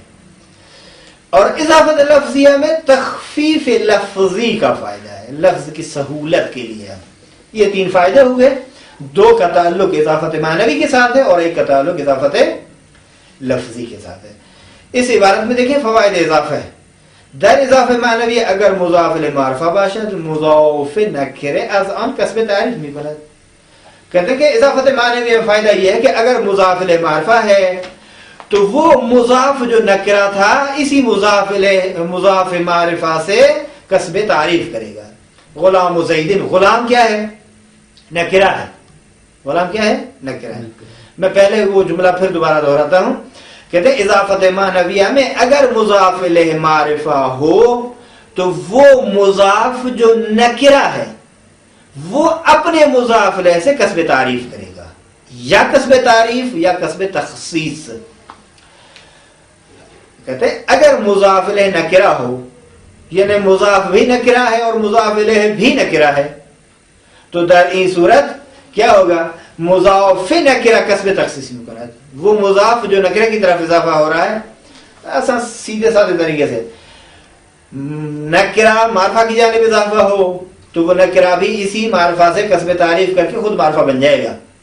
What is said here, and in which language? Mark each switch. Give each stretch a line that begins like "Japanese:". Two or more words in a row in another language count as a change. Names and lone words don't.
Urdu: اور اضافت لفظیہ میں تخفیف لفظی کا فائدہ ہے، لفظ کی سہولت کے لیے. یہ 3 فائدے ہوئے. 2 کا تعلق اضافت معنوی کے ساتھ ہے اور 1 کا تعلق اضافت لفظی کے ساتھ ہے. اس عبارت میں دیکھیں فوائد اضافہ ہے.
Persian: در اضافه معنوی اگر مضاف لمعرفه باشد مضاف نکره از آن کسب تعریف میکند.
Urdu: کہتے ہیں کہ اضافت معنوی میں فائدہ یہ ہے کہ اگر مضاف معرفہ ہے تو وہ مضاف جو نکرہ تھا اسی مضاف معرفہ سے کسب تعریف کرے گا. غلام زیدن، غلام کیا ہے؟ نکرہ ہے. غلام کیا ہے؟ نکرہ ہے. میں پہلے وہ جملہ پھر دوبارہ دہراتا ہوں. کہتے ہیں اضافت معنویہ میں اگر مضاف الیہ معرفہ ہو تو وہ مضاف جو نکرہ ہے وہ اپنے مضاف الیہ سے کسب تعریف کرے گا، یا کسب تعریف یا کسب تخصیص. کہتے ہیں اگر مضاف الیہ نکرہ ہو، یعنی مضاف بھی نکرہ ہے اور مضاف الیہ بھی نکرہ ہے، تو
Persian: در این صورت
Urdu: کیا ہوگا؟ مضاف نکرہ کسب تخصیص مقرر. وہ مضاف جو نکرہ کی طرف اضافہ ہو رہا ہے، ایسا سیدھے سادھے طریقے سے نکرہ معرفہ کی جانب اضافہ ہو تو وہ نکرہ بھی اسی معرفہ سے کسب تعریف کر کے خود معرفہ بن جائے گا.